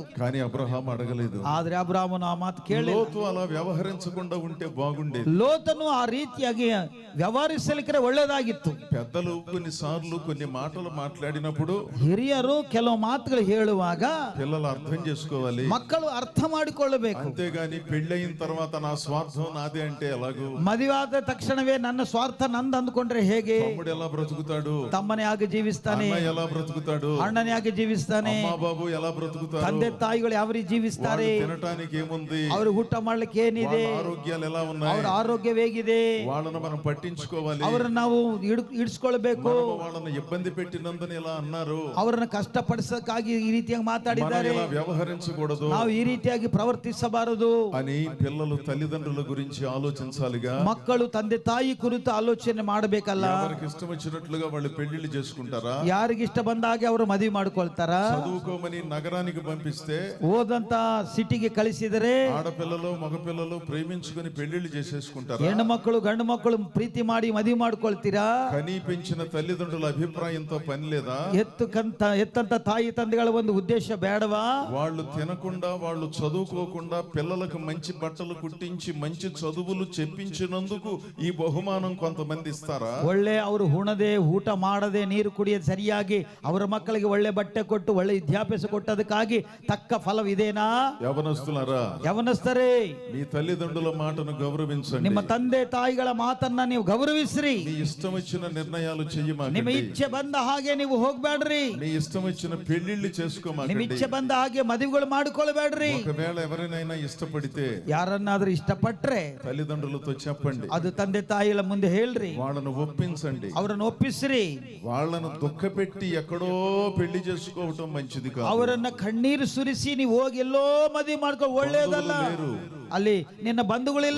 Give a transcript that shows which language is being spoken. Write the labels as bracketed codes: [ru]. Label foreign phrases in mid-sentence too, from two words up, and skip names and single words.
[te] కానీ అబ్రహాం అడగలేదు. [kn] ಆದ್ರೆ ಅಬ್ರಾಮನು ಆ ಮಾತು ಕೇಳಿ, [te] లోతు అలా వ్యవహరించకుండా ఉంటే బాగుండేది. [kn] ಲೋತನು ಆ ರೀತಿಯಾಗಿ ವ್ಯವಹರಿಸಲಿಕ್ಕೆ ಒಳ್ಳೆದಾಗಿತ್ತು. [te] పెద్దలు కొన్నిసార్లు కొన్ని మాటలు మాట్లాడినప్పుడు [kn] ಹಿರಿಯರು ಕೆಲವು ಮಾತುಗಳು ಹೇಳುವಾಗ [te] పిల్లలు అర్థం చేసుకోవాలి, [kn] ಮಕ್ಕಳು ಅರ್ಥ ಮಾಡಿಕೊಳ್ಳಬೇಕು. [te] అంతేగాని పెళ్ళయిన తర్వాత నా స్వార్థం నాదే అంటే ఎలాగూ? [kn] ಮದುವಾದ ತಕ್ಷಣವೇ ನನ್ನ ಸ್ವಾರ್ಥ ನಂದು ಅಂದ್ಕೊಂಡ್ರೆ ಹೇಗೆ? [te] తమ్ముడు ఎలా బ్రతుకుతాడు, [kn] ತಮ್ಮನೇ ಆಗಿ ಜೀವಿಸ್ತಾನೆ, [te] అన్న ఎలా బ్రతుకుతాడు, [kn] ಅಣ್ಣನೇ ಆಗಿ ಜೀವಿಸ್ತಾನೆ, [te] అమ్మా బాబు ఎలా బ్రతుకుతారు, [kn] ತಂದೆ ತಾಯಿಗಳು ಯಾವ ರೀತಿ ಜೀವಿಸ್ತಾರೆ, [te] వాళ్ళు తినటానికి ఏముంది, [kn] ಅವರು ಊಟ ಮಾಡ್ಲಿಕ್ಕೆ ಏನಿದೆ, [te] వాళ్ళ ఆరోగ్యాలు ఎలా [kn] ಅವರ [te] ఉన్నాయి, [kn] ಆರೋಗ್ಯ ಹೇಗಿದೆ, [te] వాళ్ళను మనం పట్టించుకోవాలి. [kn] ಅವರನ್ನು ನಾವು ಇಡ್ಸ್ಕೊಳ್ಬೇಕು. [te] మనము వాళ్ళను ఇబ్బంది పెట్టినందున ఇలా అన్నారు, [kn] ಅವರನ್ನು ಕಷ್ಟಪಡಿಸಕ್ಕಾಗಿ ಈ ರೀತಿಯಾಗಿ [te] మనం [kn] ಮಾತಾಡಿದ್ದಾರೆ, [te] ఇలా వ్యవహరించకూడదు [kn] ನಾವು ಈ ರೀತಿಯಾಗಿ ಪ್ರವರ್ತಿಸಬಾರದು [te] అని పిల్లలు తల్లిదండ్రుల గురించి ఆలోచించాలిగా. [kn] ಮಕ್ಕಳು ತಂದೆ ತಾಯಿ ಕುರಿತು ಆಲೋಚನೆ ಮಾಡಬೇಕಲ್ಲ. [te] ఎవరికి ఇష్టం వచ్చినట్లుగా వాళ్ళు పెళ్లిళ్ళు చేసుకుంటారా, [kn] ಯಾರಿಗೆ ಇಷ್ಟ ಬಂದ ಹಾಗೆ ಅವರು ಮದುವೆ ಮಾಡ್ಕೊಳ್ತಾರ. [te] చదువుకోమని నగరానికి పంపిస్తే [kn] ಓದಂತ ಸಿಟಿಗೆ ಕಳಿಸಿದರೆ [te] ఆడపిల్లలు మగపిల్లలు ప్రేమించుకుని పెళ్లిళ్ళు చేసేసుకుంటారా, [kn] ಹೆಣ್ಣು ಮಕ್ಕಳು ಗಂಡು ಮಕ್ಕಳು ಪ್ರೀತಿ ಮಾಡಿ ಮದುವೆ ಮಾಡ್ಕೊಳ್ತೀರಾ. [te] కనీ పెంచిన తల్లిదండ్రుల అభిప్రాయంతో పని లేదా, [kn] ಎತ್ತಂತ ತಾಯಿ ತಂದೆಗಳ ಒಂದು ಉದ್ದೇಶ ಬೇಡವಾ, [te] వాళ్ళు తినకుండా వాళ్ళు చదువుకోకుండా పిల్లలకు మంచి బట్టలు కుట్టించి మంచి చదువులు చెప్పించినందుకు ఈ బహుమానం కొంతమంది ఇస్తారా, [kn] ಒಳ್ಳೆ ಅವರು ಉಣದೆ ಊಟ ಮಾಡದೆ ನೀರು ಕುಡಿಯದೆ ಸರಿಯಾಗಿ ಅವರ ಮಕ್ಕಳಿಗೆ ಒಳ್ಳೆ ಬಟ್ಟೆ ಕೊಟ್ಟು ಒಳ್ಳೆ ವಿದ್ಯಾಭ್ಯಾಸ ಕೊಟ್ಟದಕ್ಕಾಗಿ ತಕ್ಕ ಫಲವಿದೇನಾ. [te] యవనస్తులారా, [kn] ಯವನಸ್ಥರೇ, [te] మీ తల్లిదండ్రుల మాటను గౌరవించండి, [kn] ನಿಮ್ಮ ತಂದೆ ತಾಯಿಗಳ ಮಾತನ್ನ ನೀವು ಗೌರವಿಸ್ರಿ. [te] మీ ఇష్టం వచ్చిన నిర్ణయాలు [kn] ನಿಮ್ಮ [te] చెయ్యమాకండి, [kn] ಇಚ್ಛೆ ಬಂದ ಹಾಗೆ ನೀವು ಹೋಗ್ಬೇಡ್ರಿ, [te] మీ ఇష్టం వచ్చిన పెళ్లిళ్ళు [kn] ನಿಮ್ಮ [te] చేసుకోమాకండి. [kn] ಇಚ್ಛೆ ಬಂದ ಹಾಗೆ ಮದುವೆಗಳು ಮಾಡ್ಕೊಳ್ಬೇಡ್ರಿ. [te] ఒకవేళ ఎవరినైనా ఇష్టపడితే [kn] ಯಾರನ್ನಾದ್ರೂ ಇಷ್ಟಪಟ್ರೆ [te] తల్లిదండ్రులతో చెప్పండి, [kn] ಅದು ತಂದೆ ತಾಯಿಗಳ ಮುಂದೆ ಹೇಳ್ರಿ, [te] వాళ్ళను ఒప్పించండి. [kn] ಅವರನ್ನು ಒಪ್ಪಿಸ್ರಿ. [te] వాళ్ళను దుఃఖపెట్టి ఎక్కడో పెళ్లి చేసుకోవటం మంచిది కాదు. [kn] ಅವರನ್ನ ಕಣ್ಣೀರು ಸುರಿಸಿ ನೀವು ಹೋಗಿ ಎಲ್ಲೋ ಮದುವೆ ಮಾಡ್ಕೊ ಒಳ್ಳೇದಲ್ಲ. [te] లేరు, [kn] ಅಲ್ಲಿ ನಿನ್ನ ಬಂಧುಗಳಿಲ್ಲ,